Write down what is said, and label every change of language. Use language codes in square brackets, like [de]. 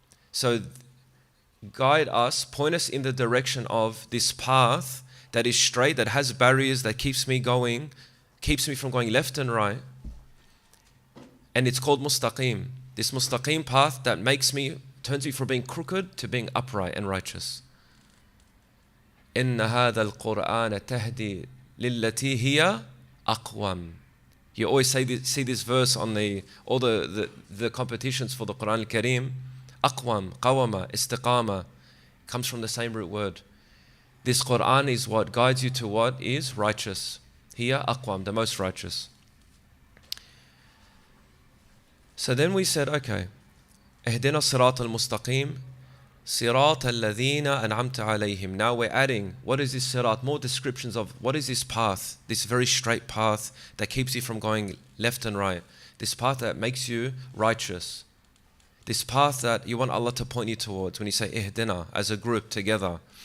[en] So guide us, point us in the direction of this path that is straight, that has barriers, that keeps me going, keeps me from going left and right. And it's called mustaqim. This mustaqim path that turns me from being crooked to being upright and righteous. [ar] إن هذا القرآن تهدي للتي هي أقوم. [en] You always see this verse on all the competitions for the Quran al-Kareem. Aqwam, qawama, istiqama comes from the same root word. This Quran is what guides you to what is righteous. Here, aqwam, the most righteous. So then we said, okay, [ar] اهدنا الصراط المستقيم صراط الذين أنعمت عليهم. [en] Now we're adding, what is this sirat? More descriptions of what is this path, this very straight path that keeps you from going left and right. This path that makes you righteous. This path that you want Allah to point you towards when you say ihdina as a group together.